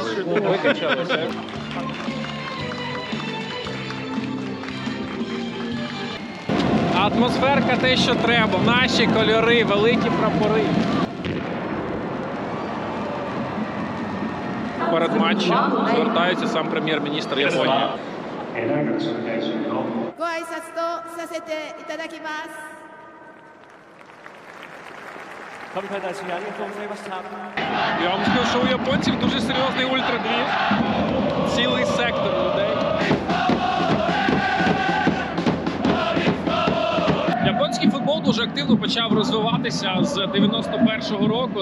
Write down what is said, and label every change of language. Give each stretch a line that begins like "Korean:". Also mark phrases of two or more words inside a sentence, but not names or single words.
Ukrainian: Викачали все. Атмосферка те, що треба. Наші кольори, великі прапори. Перед матчем звертається сам прем'єр-міністр Японії.
Japanese: ご挨拶とさせていただきます。
Ukrainian: Я вам скажу, що у японців дуже серйозний ультрадвіж. Цілий сектор людей. Японський футбол дуже активно почав розвиватися з 91-го року.